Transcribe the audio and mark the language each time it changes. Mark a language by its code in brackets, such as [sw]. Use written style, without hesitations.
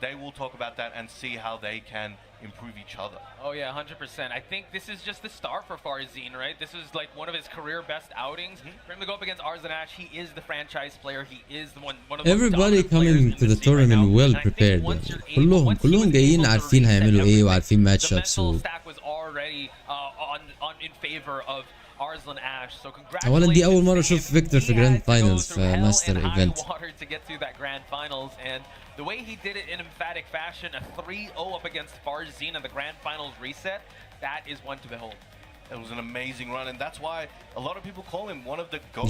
[en] They will talk about that and see how they can improve each other. Oh yeah, 100%. I think this is just the start for Farzine, right? This is like one of his career best outings. For him to go up against Arslan Ash, he is the franchise player. He is the one of the Everybody coming to the tournament well prepared. [ar] كلهم جايين عارفين هيعملوا ايه وعارفين match ups. [en] The mental stack was already in favor of Arslan Ash. So congratulations. [ar] اولا دي اول مرة اشوف فيكتور في جراند فاينلز في ماستر ايفنت. [en] to get to that grand finals, and the way he did it in emphatic fashion, a 3-0 up against Farzine in the grand finals reset, that is one to behold. It was an amazing run, and that's why a lot of people call him one of the goats.